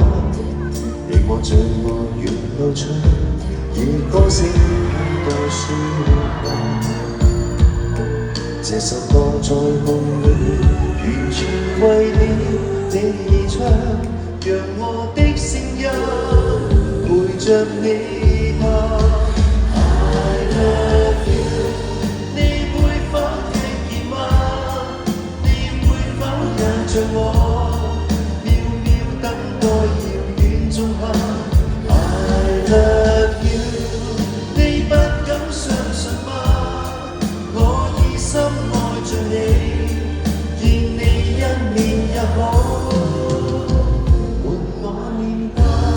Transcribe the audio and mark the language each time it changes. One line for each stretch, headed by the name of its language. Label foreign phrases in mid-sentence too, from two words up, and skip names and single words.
Cantonese: 你我最愛沿路唱，以歌聲代説話。這首歌在夢裏完全為你而唱，讓我的聲音陪着你吧。
English: I love you，
Cantonese: 你會否聽見嗎？你會否也像我，渺渺等待遙遠仲夏。
English: I love you，
Cantonese: 你不敢相信嗎？我已深愛着你，見你一面也好，換我念掛。